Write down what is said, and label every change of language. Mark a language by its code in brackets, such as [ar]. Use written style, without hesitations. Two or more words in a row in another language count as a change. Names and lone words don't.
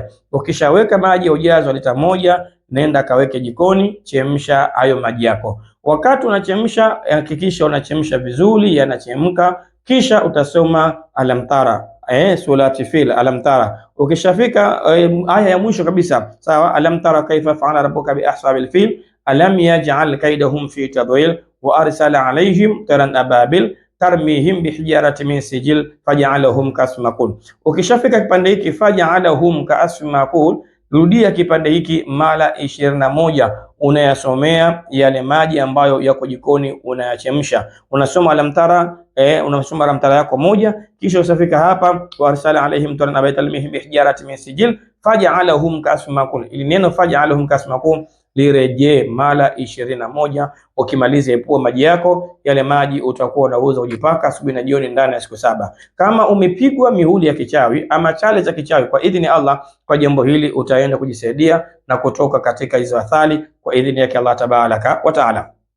[sw] Ukishaweka maji ya ujazo wa lita 1, nenda kaweke jikoni, chemsha hayo maji yako. Wakati unachemsha, hakikisha unachemsha vizuri, yanachemka, kisha utasoma alamtara, surati fil, alamtara. Ukishafika aya ya mwisho kabisa, sawa, [ar] ألم تر كيف فعل ربك بأصحاب الفيل ألم يجعل كيدهم في تضليل وأرسل عليهم طيرا أبابيل ترميهم بحجارة من سجيل فجعلهم كعصف مأكول. [sw] Ukishafika kipande hiki [ar] فجعلهم كعصف مأكول, [sw] rudia kipande hiki mara 21, unayasomea yale maji ambayo yako jikoni, unayachemsha, unasoma alamtara, unasoma alamtara yako moja, kisha usafika hapa [ar] وأرسل عليهم طيرا أبابيل بحجارة من سجيل فجعلهم كعصف مأكول. [sw] Ili neno [ar] فجعلهم كعصف مأكول [sw] lirejee mara 21. Ukimaliza epua maji yako, yale maji utakuwa unauza ujipaka asubuhi na jioni ndani ya siku 7. Kama umepigwa mihuri ya kichawi ama chale za kichawi, kwa idhini Allah, kwa jambo hili utaenda kujisaidia na kutoka katika hizo athari kwa idhini yake Allah [ar] تبارك وتعالى.